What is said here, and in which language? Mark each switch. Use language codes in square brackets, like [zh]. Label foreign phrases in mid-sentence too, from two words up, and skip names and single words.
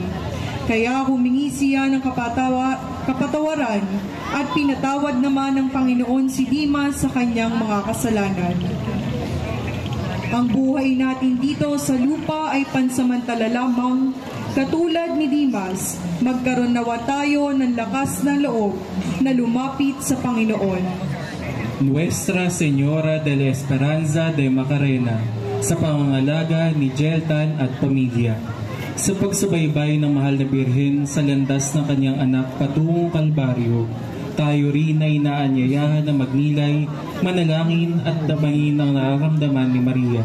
[tl] Kaya humingi siya ng kapatawaran at pinatawad naman ng Panginoon si Dimas sa kanyang mga kasalanan. Ang buhay natin dito sa lupa ay pansamantala lamang. Katulad ni Dimas, magkaroon nawa tayo ng lakas ng loob na lumapit sa Panginoon. Nuestra Señora de la Esperanza de Macarena, sa pangangalaga ni Jeltan at pamilya, sa pagsubaybay ng mahal na Birhen sa landas ng kanyang anak patungong Kalbaryo, tayo rin ay inaanyayahan na magnilay, manalangin at damahin ang nararamdaman ni Maria.